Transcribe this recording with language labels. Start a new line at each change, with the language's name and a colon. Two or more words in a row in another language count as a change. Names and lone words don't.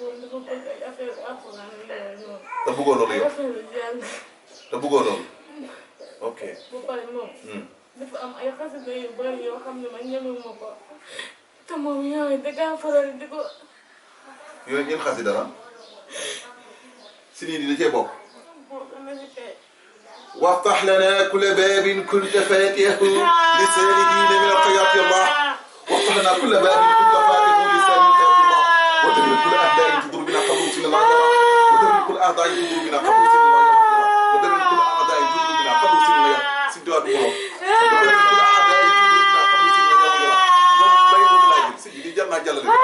Wolof: te bëggoo loolu yow. te bëggoo loolu. ok. dafa am ay xasida yu bari yoo xam ne man ñemewuma ko te moom yooyu dangaa faral di ko. yooyu yéen xasida la si nii dina cee bokk.
Arabic: وافتح لنا كل باب كنت فاتحه لسالكين من الخيرات الله وافتح لنا كل باب كنت فاتحه لسالكين الله ودمر كل اعداء تضر بنا قبل وصول الله ودمر كل اعداء تضر بنا قبل وصول الله ودمر كل اعداء تضر بنا قبل وصول الله سيدوا الله ودمر كل اعداء تضر بنا قبل وصول الله بينهم لا يجب سيدي جلنا جل